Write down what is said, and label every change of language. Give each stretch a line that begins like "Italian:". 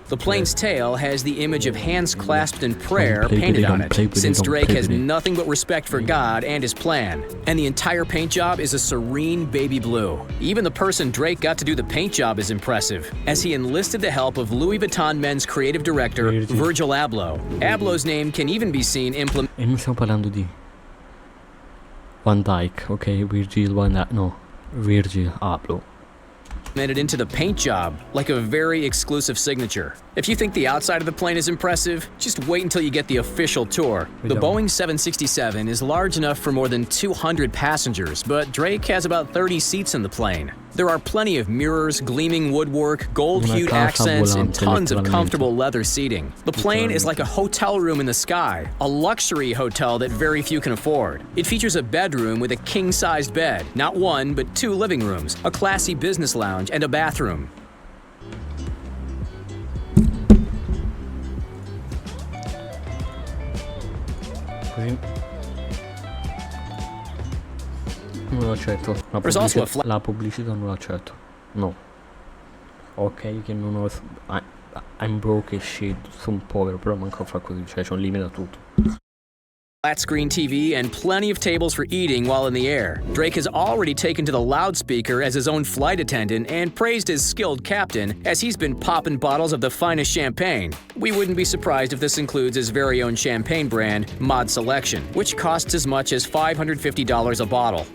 English: The plane's tail has the image of hands clasped in prayer painted on it, since Drake has nothing but respect for God and his plan. And the entire paint job is a serene baby blue. Even the person Drake got to do the paint job is impressive, as he enlisted the help of Louis Vuitton men's creative director, Virgil Abloh. Ablow's name can even be seen implemented.
Italian: E non stiamo parlando di Van Dyke, ok? Virgil Van Dyke, no. Virgil Abloh.
English: Into the paint job, like a very exclusive signature. If you think the outside of the plane is impressive, just wait until you get the official tour. The Boeing 767 is large enough for more than 200 passengers, but Drake has about 30 seats in the plane. There are plenty of mirrors, gleaming woodwork, gold-hued accents, and tons of comfortable leather seating. The plane is like a hotel room in the sky, a luxury hotel that very few can afford. It features a bedroom with a king-sized bed, not one, but 2 living rooms, a classy business lounge, and a bathroom.
Italian: Così non lo accetto. La pubblicità non l'accetto. No. Ok che non ho...
English: I'm broke as shit.
Italian: Sono povero, però manco a fare così. Cioè c'è un limite a tutto.
English: flat screen TV, and plenty of tables for eating while in the air. Drake has already taken to the loudspeaker as his own flight attendant and praised his skilled captain as he's been popping bottles of the finest champagne. We wouldn't be surprised if this includes his very own champagne brand, Mod Selection, which costs as much as $550 a bottle.